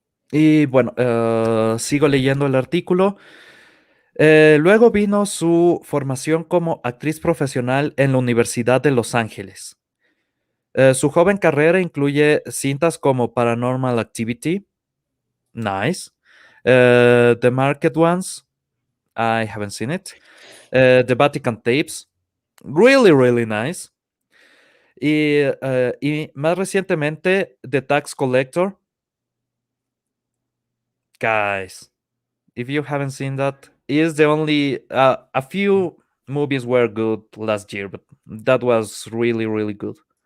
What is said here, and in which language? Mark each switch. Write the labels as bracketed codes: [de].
[es] Y bueno, sigo leyendo el artículo. Luego vino su formación como actriz profesional en la Universidad de Los Ángeles. Su joven carrera incluye cintas como Paranormal Activity, nice. [en] The Market Ones, I haven't seen it. The Vatican Tapes, really, really nice. [es] Y más recientemente, The Tax Collector. [en] Guys, if you haven't seen that, is the only a few movies were good last year, but that was really, really good.